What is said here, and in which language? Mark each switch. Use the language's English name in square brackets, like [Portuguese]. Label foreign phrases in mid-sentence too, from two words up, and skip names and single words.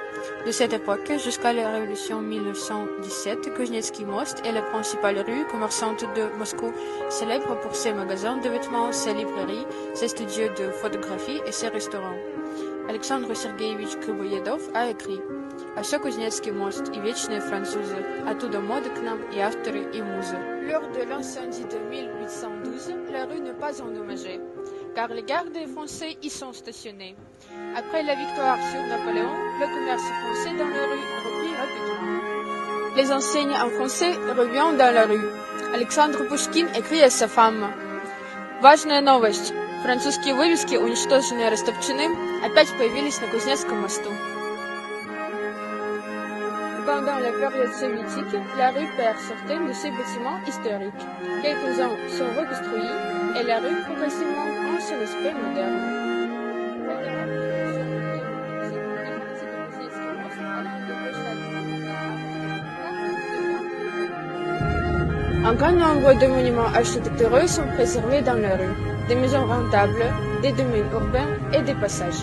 [French] De cette époque jusqu'à la Révolution 1917, Kouznetsky most est la principale rue commerçante de Moscou, célèbre pour ses magasins de vêtements, ses librairies, ses studios de photographie et ses restaurants. Alexandre Sergeyevich Griboyedov a écrit: [Russian] «А все Кузнецкий мост и вечные французы, оттуда моды к нам и авторы и музы». [French] Lors de l'incendie de 1812, la rue n'est pas endommagée, car les gardes français y sont stationnés. Après la victoire sur Napoléon, le commerce français dans la rue reprit rapidement. Les enseignes en français reviennent dans la rue. Александр Пушкин écrit à sa femme: [Russian] «Важная новость. Французские вывески, уничтоженные и растопчены, опять появились на Кузнецком мосту». [French] Pendant la période soviétique, la rue perd certains de ses bâtiments historiques. Quelques-uns sont reconstruits et la rue progressivement prend son aspect moderne. Un grand nombre de monuments architecturaux sont préservés dans la rue, des maisons rentables, des domaines urbains et des passages.